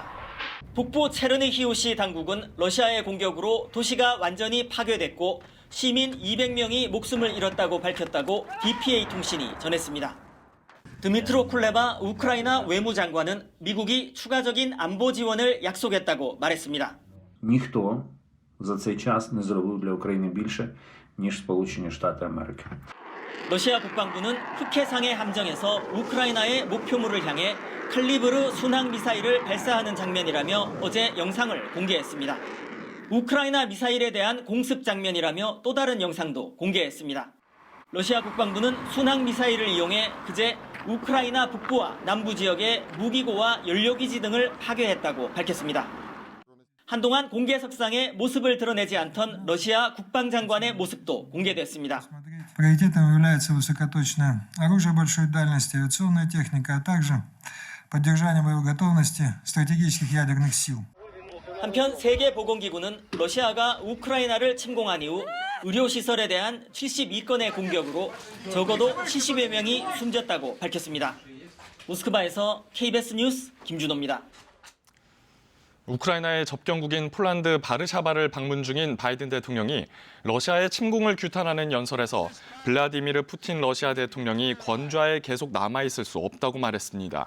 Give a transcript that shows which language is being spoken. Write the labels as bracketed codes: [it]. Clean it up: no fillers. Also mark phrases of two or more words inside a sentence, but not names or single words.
[ko] 북부 체르니히우시 당국은 러시아의 공격으로 도시가 완전히 파괴됐고 시민 200명이 목숨을 잃었다고 밝혔다고 DPA 통신이 전했습니다. 드미트로 쿨레바 우크라이나 외무장관은 미국이 추가적인 안보 지원을 약속했다고 말했습니다. [uk] Ніхто за цей час не зробив для України більше, ніж Сполучені Штати Америки. [ko] 러시아 국방부는 흑해상해 함정에서 우크라이나의 목표물을 향해 칼리브르 순항 미사일을 발사하는 장면이라며 어제 영상을 공개했습니다. 우크라이나 미사일에 대한 공습 장면이라며 또 다른 영상도 공개했습니다. 러시아 국방부는 순항 미사일을 이용해 그제 우크라이나 북부와 남부 지역의 무기고와 연료기지 등을 파괴했다고 밝혔습니다. 한동안 공개석상에 모습을 드러내지 않던 러시아 국방장관의 모습도 공개됐습니다. [ru] Приоритетом является высокоточное оружие большой дальности, авиационная техника, а также поддержание боевой готовности стратегических ядерных сил. [ko] 한편 세계보건기구는 러시아가 우크라이나를 침공한 이후 의료시설에 대한 72건의 공격으로 적어도 70여 명이 숨졌다고 밝혔습니다. 모스크바에서 KBS 뉴스 김준호입니다. 우크라이나의 접경국인 폴란드 바르샤바를 방문 중인 바이든 대통령이 러시아의 침공을 규탄하는 연설에서 블라디미르 푸틴 러시아 대통령이 권좌에 계속 남아있을 수 없다고 말했습니다.